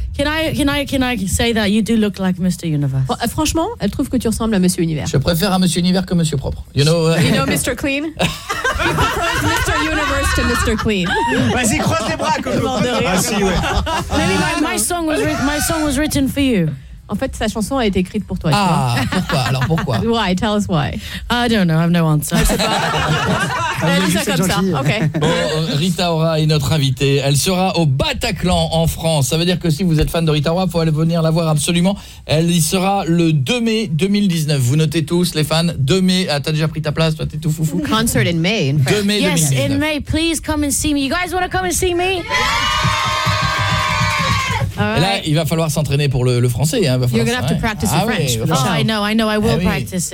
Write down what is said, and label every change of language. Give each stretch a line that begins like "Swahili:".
English: Can I say that you do look like Mr. Universe? Well,
French: franchement, elle trouve que tu ressembles à Monsieur Univers. Je préfère à Monsieur Univers que Monsieur Propre.
English: You know, you know Mr. Clean? He prefers Mr. Universe to Mr. Clean.
French: Vas-y, croise les bras,
English: Maybe my song was written for you.
French: En fait, sa chanson a été écrite pour toi. Ah, pourquoi? Alors pourquoi?
English: Why? Tell us why. I don't know. I have no answer. Okay.
French: Bon, Rita Ora est notre invitée. Elle sera au Bataclan en France. Ça veut dire que si vous êtes fan de Rita Ora, il faut aller venir la voir absolument. Elle y sera le 2 mai 2019. Vous notez tous, les fans, 2 mai. Ah, t'as déjà pris ta place, toi, t'es tout foufou.
English: Concert in May. In
French: 2 mai
English: yes, 2019. Yes, in May. Please come and see me. You guys want to come and see me? Yeah!
French: Et là, il va falloir s'entraîner pour le français. Hein. Il va falloir
English: You're going to have to practice the French.
French: Oui,
English: oh, I know, I will practice it.